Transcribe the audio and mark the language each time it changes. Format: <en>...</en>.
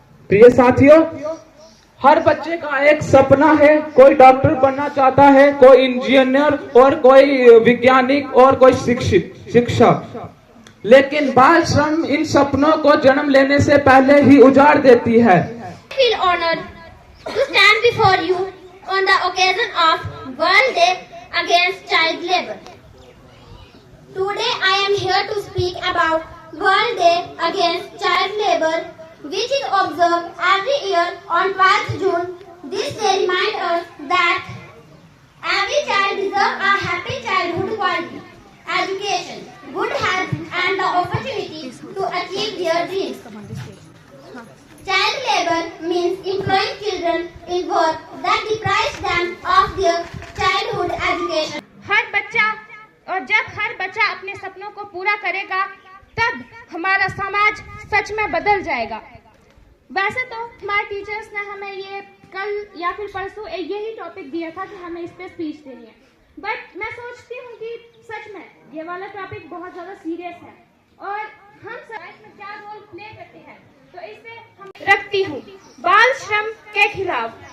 <hi>प्रिय साथियों, हर बच्चे का एक सपना है। कोई डॉक्टर बनना चाहता है, कोई इंजीनियर और कोई वैज्ञानिक और कोई शिक्षक। लेकिन बाल श्रम इन सपनों को जन्म लेने से पहले ही उजाड़ देती है।</hi> <en>I feel honored to stand before you on the occasion of World Day Against Child Labor. Today I am here to speak about World Day Against Child Labor, which is observed every year on 12th June. This day reminds us that every child deserves a happy childhood quality, education, good health and the opportunity to achieve their dreams. Child labor means employing children in work that deprives them of their childhood education.</en> <hi>हर बच्चा और जब हर बच्चा अपने सपनों को पूरा करेगा तब हमारा समाज सच में बदल जाएगा। वैसे तो हमारे टीचर्स ने हमें ये कल या फिर परसों यही टॉपिक दिया था कि हमें इस पे स्पीच देनी है, बट मैं सोचती हूँ कि सच में ये वाला टॉपिक बहुत ज़्यादा सीरियस है और हम समाज में क्या रोल प्ले करते हैं, तो इसे हम रखती हूँ बाल श्रम के खिलाफ।</hi>